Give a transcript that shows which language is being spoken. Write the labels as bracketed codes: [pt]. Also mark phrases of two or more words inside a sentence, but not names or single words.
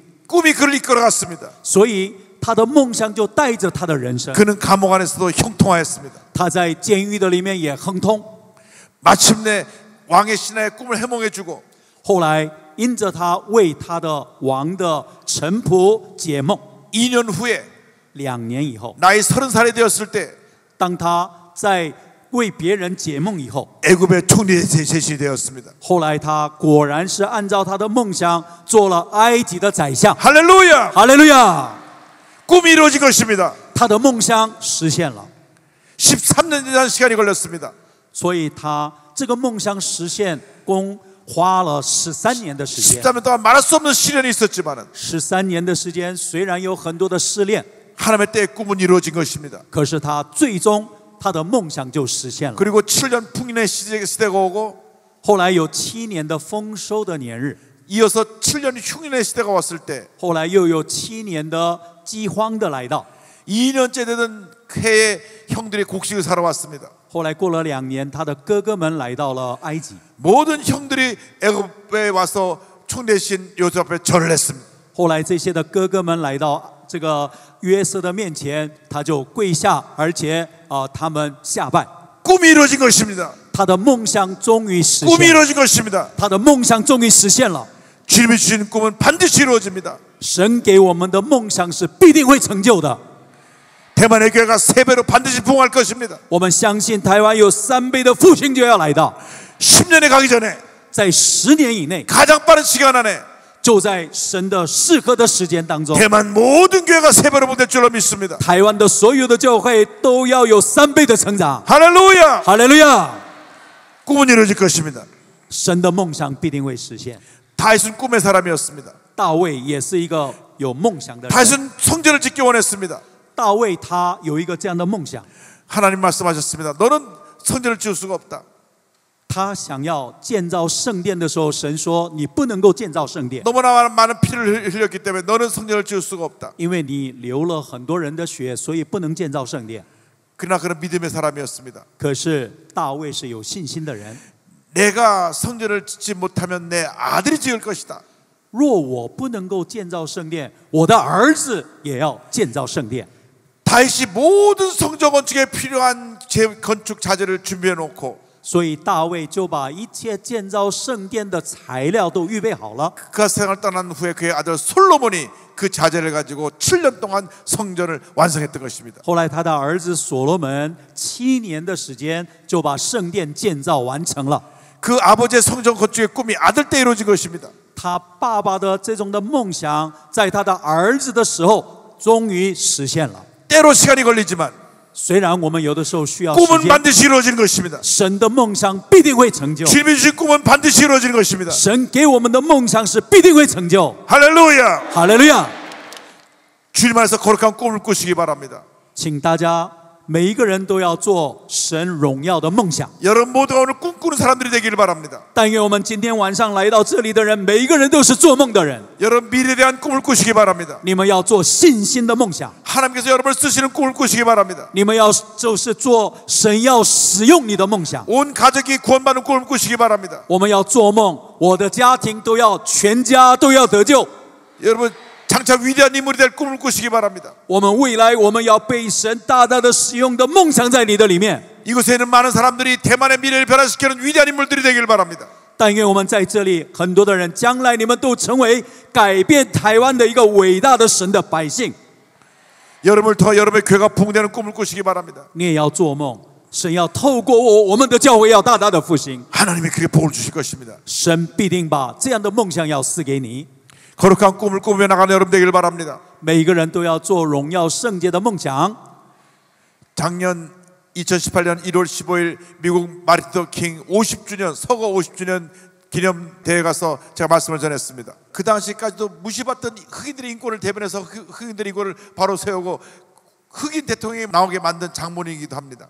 [ko] 꿈이 그를 이끌어갔습니다. [zh] 所以他的梦想就带着他的人生。 [ko] 그는 감옥 안에서도 형통하였습니다. [zh] 他在监狱的里面也亨通。 [ko] 마침내 왕의 신하의 꿈을 해몽해주고 [zh] 后来因着他为他的王的臣仆解梦， [ko] 2년 후에 [zh] 2 年以后， [ko] 나이 30살이 되었을 때 [zh] 当他在为别人解梦以后， [ko] 애굽의 총리 제신이 되었습니다. [zh] 后来他果然是按照他的梦想做了埃及的宰相。 [ko] 할렐루야! [zh] 哈利路亚！ [ko] 꿈이 이루어진 것입니다. [zh] 他的梦想实现了， [ko] 13년이라는 시간이 걸렸습니다. [zh] 所以他这个梦想实现共花了13年的时间。 [ko] 13년 동안 말할 수 없는 시련이 있었지만은 [zh] 13 年的时间，虽然有很多的试炼， [ko] 하나님의 때에 꿈은 이루어진 것입니다. [zh] 可是他最终他的梦想就实现了。 [ko] 그리고 7년 풍년의 시대가 오고 [zh] 后来有7年的丰收的年日， [ko] 이어서 7년 흉년의 시대가 왔을 때 [zh] 后来又有7年的饥荒的来到。 [ko] 2년째 되던 해에 형들이 곡식을 사러 왔습니다. [zh] 后来过了2年，他的哥哥们来到了埃及。 [ko] 모든 형들이 애굽에 와서 총대신 요셉 앞에 절을 했습니다. [zh] 后来这些的哥哥们来到这个约瑟的面前，他就跪下，而且他们下拜。 [ko] 꿈이 이루어진 것입니다. [zh] 他的梦想终于实 [ko] 꿈이 [zh] 现了， [ko] 이루어진 것입니다. [zh] 他的梦想终于实现了。 [ko] 주님이 주신 꿈은 반드시 이루어집니다. [zh] 神给我们的梦想是必定会成就的。 [ko] 대만의 교회가 3배로 반드시 부흥할 것입니다. [zh] 我们相信台湾有3倍的复兴就要来到， [ko] 10년에 가기 전에 [zh] 在10年以内， [ko] 가장 빠른 시간 안에 [zh] 就在神的适合的时间当中， [ko] 대만 모든 교회가 3배로 부흥될 줄로 믿습니다. [zh] 台湾的所有的教会都要有3倍的成长。 [ko] 할렐루야! [zh] 哈利路亚！ [ko] 꿈은 이루어질 것입니다. [zh] 神的梦想必定会实现。 [ko] 다윗은 꿈의 사람이었습니다. [zh] 大卫也是一个有梦想的人。 [ko] 다윗은 성전을 짓기 원했습니다. [zh] 大卫他有一个这样的梦想， [ko] 하나님 말씀하셨습니다. 너는 성전을 지을 수가 없다. [zh] 他想要建造圣殿的时候，神说你不能够建造圣殿， [ko] 너무나 많은 피를 흘렸기 때문에 너는 성전을 지을 수가 없다. [zh] 因为你流了很多人的血，所以不能建造圣殿。 [ko] 그러나 그는 믿음의 사람이었습니다. [zh] 可是大卫是有信心的人， [ko] 내가 성전을 짓지 못하면 내 아들이 지을 것이다. [zh] 若我不能够建造圣殿，我的儿子也要建造圣殿。 [ko] 다윗이 모든 성전 건축에 필요한 건축 자재를 준비해 놓고 [zh] 所以大卫就把一切建造圣殿的材料都预备好了。 [ko] 그 세상을 떠난 후에 그의 아들 솔로몬이 그 자재를 가지고 7년 동안 성전을 완성했던 것입니다. [zh] 后来他的儿子所罗门7年的时间就把圣殿建造完成了。 [ko] 그 아버지의 성전 건축의 꿈이 아들 때 이루어진 것입니다. [zh] 他爸爸的这种的梦想，在他的儿子的时候终于实现了。 [ko] 때로 시간이 걸리지만 [zh] 虽然我们有的时候需要时 [ko] 꿈은 [zh] 间， [ko] 반드시 이루어지는 것입니다. [zh] 神的梦想必定会成就。 [ko] 주님이 주신 꿈은 반드시 이루어지는 것입니다. [zh] 神给我们的梦想是必定会成就。 [ko] 할렐루야! [zh] 哈利路亚！ [ko] 주님 안에서 거룩한 꿈을 꾸시기 바랍니다. [zh] 请大家每一个人都要做神荣耀的梦想。 [ko] 여러분 모두가 오늘 꿈꾸는 사람들이 되기를 바랍니다. [zh] 但愿我们今天晚上来到这里的人，每一个人都是做梦的人。 [ko] 여러분 미래에 대한 꿈을 꾸시기 바랍니다. [zh] 你们要做信心的梦想， [ko] 하나님께서 여러분을 쓰시는 꿈을 꾸시기 바랍니다. [zh] 你们要就是做神要使用你的梦想。 [ko] 온 가족이 구원받는 꿈을 꾸시기 바랍니다. [zh] 我们要做梦，我的家庭都要全家都要得救。 [ko] 여러분 장차 위대한 인물이 될 꿈을 꾸시기 바랍니다. [zh] 我们未来我们要被神大大的使用的梦想在你的里面。 [ko] 이곳에 있는 많은 사람들이 대만의 미래를 변화시키는 위대한 인물들이 되길 바랍니다. [zh] 但愿我们在这里很多的人，将来你们都成为改变台湾的一个伟大的神的百姓。 [ko] 여러분을 통해 여러분의 교회가 부흥되는 꿈을 꾸시기 바랍니다. [zh] 你也要做梦， 神要透过我们的教会要大大的复兴， [ko] 하나님이 그게 복을 주실 것입니다. [zh] 神必定把这样的梦想要赐给你。 [ko] 거룩한 꿈을 꾸며 나가는 여러분 되길 바랍니다. [zh] 每一个人都要做荣耀圣洁的梦想。 [ko] 작년 2018년 1월 15일 미국 마틴 루터 킹 50주년 서거 50주년 기념대회에 가서 제가 말씀을 전했습니다. 그 당시까지도 무시받던 흑인들의 인권을 대변해서 흑인들의 인권을 바로 세우고 흑인 대통령이 나오게 만든 장본인이기도 합니다.